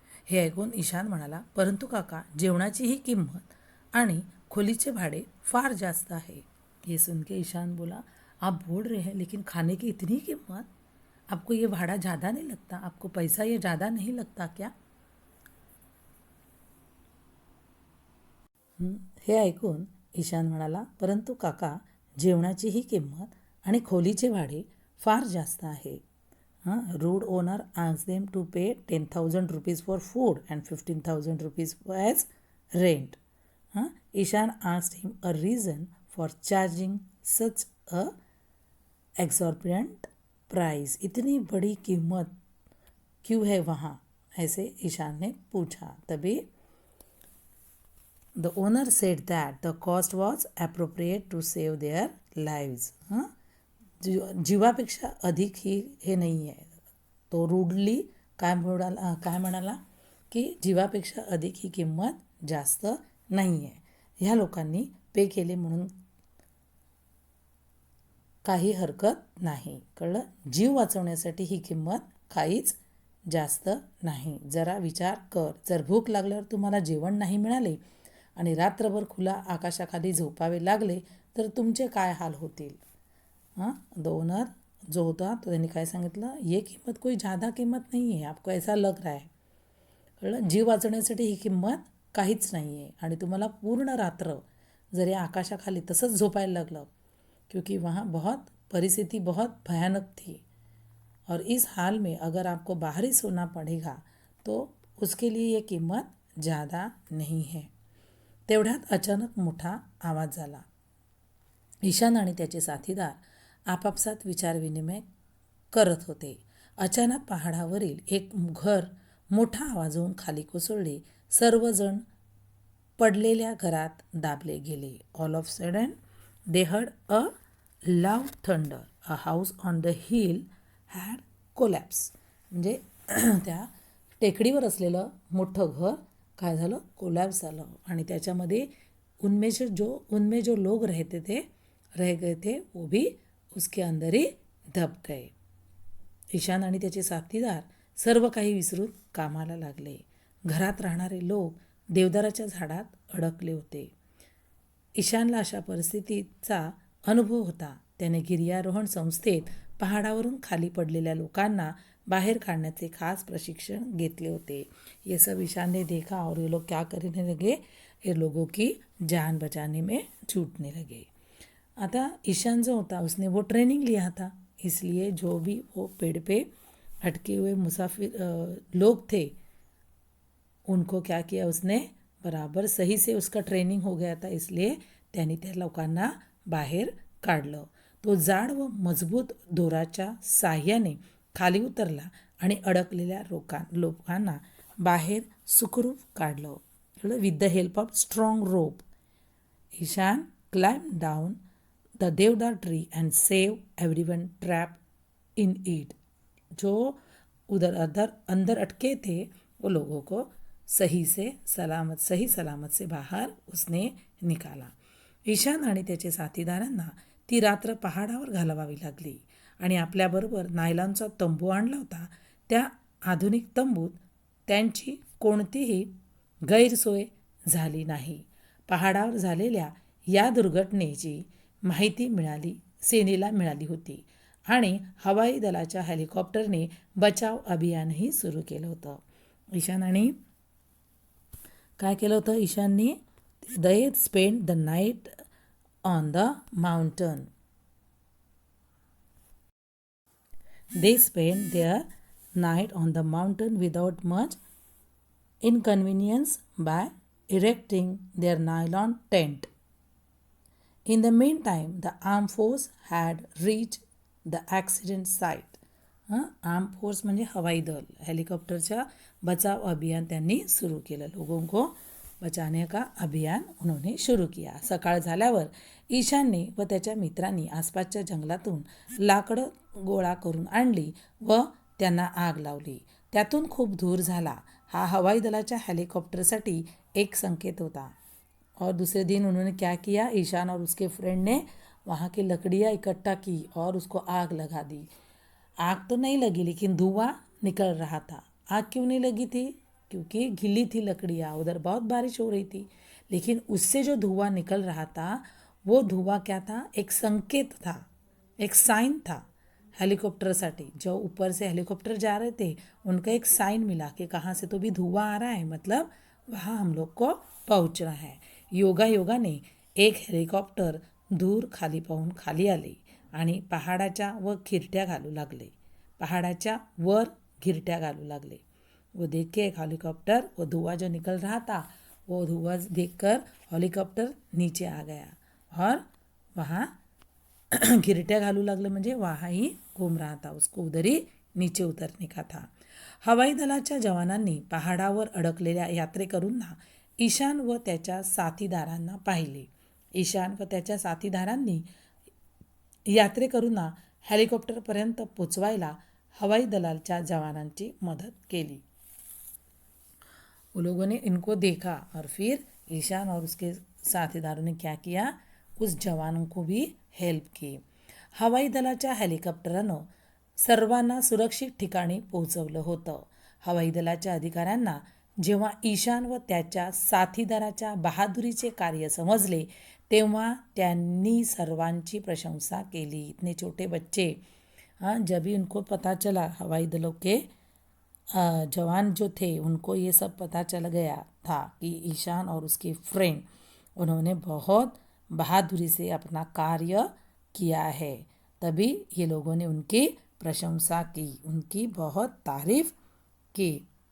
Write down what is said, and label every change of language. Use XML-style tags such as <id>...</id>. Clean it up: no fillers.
<mr>हे ऐकून ईशान म्हणाला, परंतु काका, जेवणाची ही किंमत आणि खोलीचे भाडे फार जास्त आहे।</mr> <hi>ये सुन के ईशान बोला, आप बोल रहे हैं लेकिन खाने की इतनी कीमत, आपको ये भाड़ा ज़्यादा नहीं लगता? आपको पैसा ये ज़्यादा नहीं लगता क्या?</hi> <mr>हे ऐकून ईशान म्हणाला, परंतु काका, जेवणाची ही किंमत आणि खोलीचे भाडे फार जास्त आहे</mr> <en>Rude owner asked them to pay 10,000 rupees for food and 15,000 rupees as rent. Ishaan asked him a reason for charging such a exorbitant price.</en> <hi>इतनी बड़ी कीमत क्यों है वहाँ, ऐसे ईशान ने पूछा.</hi> <en>तभी the owner said that the cost was appropriate to save their lives.</en> <mr>जीवापेक्षा अधिक ही हे नाही आहे. तो रूडली काय म्हणाला की जीवापेक्षा अधिक ही किंमत जास्त नाही आहे. ह्या लोकांनी पे केले म्हणून काही हरकत नाही. कळलं? जीव वाचवण्यासाठी ही किंमत काहीच जास्त नाही. जरा विचार कर, जर भूक लागल्यावर तुम्हाला जेवण नाही मिळाले आणि रात्रभर खुला आकाशाखाली झोपावे लागले तर तुमचे काय हाल होतील. द ओनर जो होता तो त्यांनी काय सांगितलं,</mr> <hi>ये किंमत कोई ज़्यादा किंमत</hi> <mr>नाही आहे,</mr> <hi>आपको ऐसा लग रहा है.</hi> <mr>कळलं? जीव वाचवण्यासाठी ही किंमत काहीच नाही आहे. आणि तुम्हाला पूर्ण रात्र जरी आकाशाखाली तसंच झोपायला लागलं,</mr> <hi>क्योंकि वहाँ परिस्थिति बहुत भयानक थी और इस हाल में अगर आपको बाहर ही सोना पड़ेगा तो उसके लिए ये किंमत ज़्यादा नहीं है.</hi> <mr>तेवढ्यात अचानक मोठा आवाज झाला. ईशान आणि त्याचे साथीदार आपापसात विचारविनिमय करत होते. अचानक पहाडावरील एक घर मोठा आवाज होऊन खाली कोसळले. सर्वजण पडलेल्या घरात दाबले गेले.</mr> <en>All of sudden they heard a loud thunder. A house on the hill had collapse.</en> <mr>म्हणजे त्या टेकडीवर असलेलं मोठं घर काय झालं, कोलॅप्स झालं. आणि त्याच्यामध्ये</mr> <hi>उनमें जो लोग रह गए थे वो भी उसके अंदर ही दब गए.</hi> <mr>ईशान आणि त्याचे साथीदार सर्व काही विसरून कामाला लागले. घरात राहणारे लोक देवदाराच्या झाडात अडकले होते. ईशानला अशा परिस्थितीचा अनुभव होता. त्याने गिर्यारोहण संस्थेत पहाडावरून खाली पडलेल्या लोकांना बाहेर काढण्याचे खास प्रशिक्षण घेतले होते.</mr> <hi>ये सब ईशान ने देखा और ये लोग क्या करने लगे, ये लोगों की जान बचाने में छूटने लगे. आता ईशान जो होता उसने वो ट्रेनिंग लिया था, इसलिए जो भी वो पेड़ पे अटके हुए मुसाफिर लोग थे उनको क्या किया उसने, बराबर सही से उसका ट्रेनिंग हो गया था, इसलिए</hi> <mr>त्यांनी त्या लोकांना बाहेर काढलं. तो जाड व मजबूत दोराच्या साह्याने खाली उतरला आणि अडकलेल्या लोकांना बाहेर सुखरूप काढलं.</mr> <en>With the help of strong rope Ishaan climb down the deodar tree and save everyone trap in it.</en> <hi>जो उधर अंदर अटके थे वो लोगों को सही सलामत से बाहर उसने निकाला.</hi> <mr>ईशान आणि त्याचे साथीदारांना ती रात्र पहाडावर घालवावी लागली आणि आपल्याबरोबर नायलॉनचा तंबू आणला होता. त्या आधुनिक तंबूत त्यांची कोणतीही गैरसोय झाली नाही. पहाडावर झालेल्या या दुर्घटनेची माहिती सेनेला मिळाली होती आणि हवाई दलाच्या हेलिकॉप्टरने बचाव अभियानही सुरू केलं होतं. ईशानने काय केलं होतं,</mr> <en>ईशानने they spend the night on the mountain. They spent their night on the mountain without much inconvenience by erecting their nylon tent. In the meantime, the armed force had reached the accident site.</en> <mr>Arm force म्हणजे हवाई दल, हेलिकॉप्टरच्या बचाव अभियान त्यांनी सुरू केलं.</mr> <hi>लोगों को बचाने का अभियान उन्होंने शुरू किया.</hi> <mr>सकाळ झाल्यावर ईशानने व त्याच्या मित्रांनी आसपासच्या जंगलातून लाकडं गोळा करून आणली व त्यांना आग लावली. त्यातून खूप धूर झाला. हा हवाई दलाच्या हेलिकॉप्टरसाठी एक संकेत होता.</mr> <hi>और दूसरे दिन उन्होंने क्या किया, ईशान और उसके फ्रेंड ने वहाँ की लकड़ियाँ इकट्ठा की और उसको आग लगा दी. आग तो नहीं लगी लेकिन धुआं निकल रहा था. आग क्यों नहीं लगी थी, क्योंकि गीली थी लकड़ियाँ, उधर बहुत बारिश हो रही थी. लेकिन उससे जो धुआं निकल रहा था वो धुआं क्या था, एक संकेत था, एक साइन था हेलीकॉप्टरसाठी. जो ऊपर से हेलीकॉप्टर जा रहे थे उनका एक साइन मिला कि कहाँ से तो भी धुआं आ रहा है, मतलब वहाँ हम लोग को पहुँचना है.</hi> <mr>योगाने एक हेलिकॉप्टर दूर खाली पाहून खाली आले आणि पहाडाच्या व खिरट्या घालू लागले. पहाड़ाच्या वर घिरट्या घालू लागले।</mr> <hi>वो देख के एक हेलीकॉप्टर, वो धुआं जो निकल रहा था, वो धुआं देखकर हेलीकॉप्टर नीचे आ गया और वहाँ</hi> <mr>घिरट्या घालू लागले म्हणजे</mr> <hi>वहाँ ही घूम रहा था, उसको उधर ही नीचे उतरने का था।</hi> <mr>हवाई दलाच्या जवानांनी पहाडावर अडकलेल्या यात्रेकरूंना ईशान व त्याच्या साथीदारांना पाहिले। ईशान व त्याच्या साथीदारांनी यात्रेकरूंना हेलिकॉप्टरपर्यंत पोचवायला हवाई दलाच्या जवानांची मदत केली।</mr> <hi>वो लोगों ने इनको देखा और फिर ईशान और उसके साथीदारों ने क्या किया, उस जवानों को भी हेल्प की।</hi> <mr>हवाई दलाच्या हेलिकॉप्टरानं सर्वांना सुरक्षित ठिकाणी पोहोचवलं होतं। हवाई दलाच्या अधिकाऱ्यांना जेव्हा ईशान व त्याच्या साथीदाराच्या बहादुरीचे कार्य समजले तेव्हा त्यांनी सर्वांची प्रशंसा केली।</mr> <hi>इतने छोटे बच्चे, जब भी उनको पता चला, हवाई दलों के जवान जो थे उनको ये सब पता चल गया था कि ईशान और उसके फ्रेंड उन्होंने बहुत बहादुरी से अपना कार्य किया है, तभी ये लोगों ने उनकी प्रशंसा की, उनकी बहुत तारीफ की।</hi>